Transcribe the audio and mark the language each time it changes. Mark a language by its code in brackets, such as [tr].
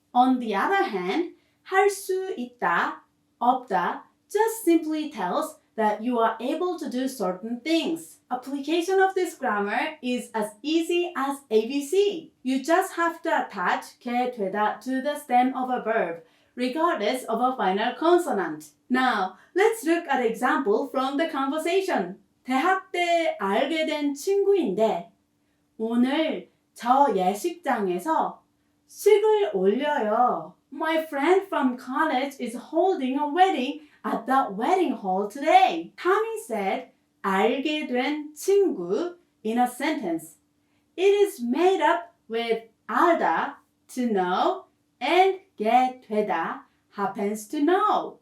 [en] On the other hand, 할 수 있다, 없다 just simply tells that you are able to do certain things. Application of this grammar is as easy as ABC. You just have to attach 게 되다 to the stem of a verb, regardless of a final consonant. Now, let's look at an example from the conversation. [ko] 대학 때 알게 된 친구인데 오늘 저 예식장에서 식을 올려요. [en] My friend from college is holding a wedding at the wedding hall today. Tommy said, [ko] 알게 된 친구 [en] in a sentence. It is made up with 알다, to know, and 게 되다, happens to know.